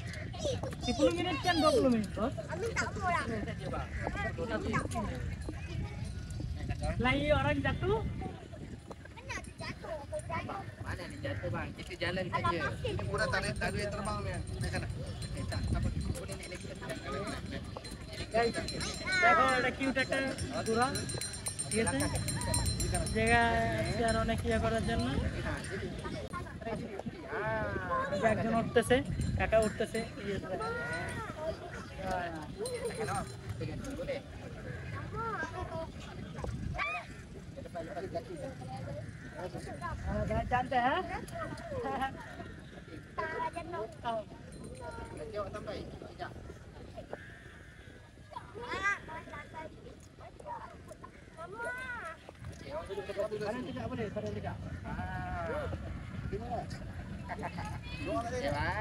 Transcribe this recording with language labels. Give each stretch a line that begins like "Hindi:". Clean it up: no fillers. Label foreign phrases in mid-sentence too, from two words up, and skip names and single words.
Malay: 10 minit kan 20 minit, Bos? Lagi orang jatuh? Mana ni jatuh bang? Kita jalan saja. Ini pura tak ada yang terbang ni. Naik sana. Tak apa. Boleh naik lagi.
Bangla: Guys, দেখো এটা কিউট একটা ঘোড়া, ঠিক আছে? জায়গা আছে আর অনেক ইয়ে করার জন্য। এই যে একজন উঠতেছে, কাকা উঠতেছে।
Hindi: जानते हैं?
Malay: Jawab sampai. Sekejap. Kanan tidak boleh, kanan tidak. Dua orang je bang.